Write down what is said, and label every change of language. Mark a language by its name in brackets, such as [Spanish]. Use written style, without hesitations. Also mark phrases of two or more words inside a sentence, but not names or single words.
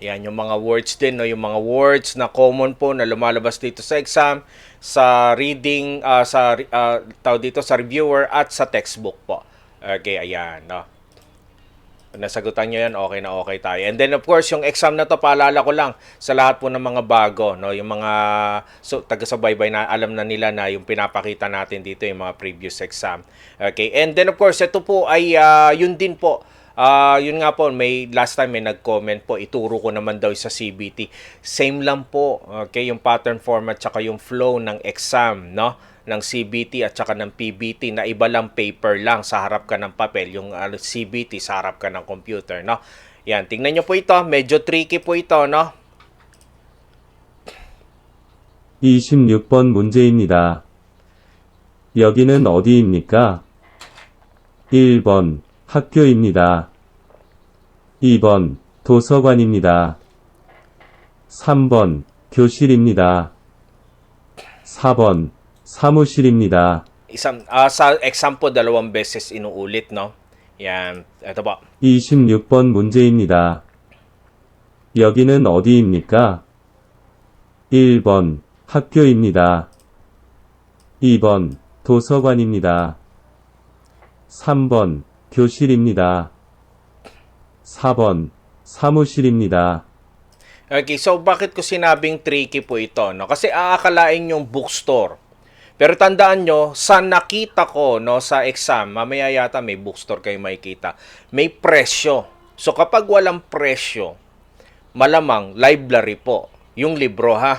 [Filipino] Ayan, yung mga words din, no? Yung mga words na common po na lumalabas dito sa exam, sa reading, tawag dito sa reviewer at sa textbook po. Okay, ayan, no? Kung nasagutan nyo yan, okay na okay tayo. [English] And then, of course, [Filipino] yung exam na to, paalala ko lang sa lahat po ng mga bago, no? Yung mga taga-subaybay na alam na nila na yung pinapakita natin dito, yung mga previous exam. [English] Okay, and then, of course, [Filipino] ito po ay yun din po. Yun nga po, may [English] last time [Filipino] may nag-comment po, ituro ko naman daw sa CBT. Same lang po, okay, yung [English] pattern format [Filipino] tsaka yung flow ng exam, no? Ng CBT at saka ng PBT na iba lang paper lang, sa harap ka ng papel, yung CBT sa harap ka ng computer, no? Yan, tingnan nyo po ito, medyo tricky po ito, no? [Korean] 26번 문제입니다. 여기는 어디입니까? 1번 학교입니다. 2번 도서관입니다. 3번 교실입니다. 4번 사무실입니다. [Filipino] Sa exam po, 2 beses inuulit, no? Yan, ito po. [Korean] 26번 문제입니다. 여기는 어디입니까? 1번 학교입니다. 2번 도서관입니다. 3번 교실입니다. 4번 사무실입니다. [Filipino] Okay, so bakit ko sinabing tricky po ito, no? Kasi aakalain yung bookstore. Pero tandaan nyo, sa nakita ko, no, sa exam, mamaya yata may bookstore kayo makikita, may presyo. So kapag walang presyo, malamang library po, yung libro, ha?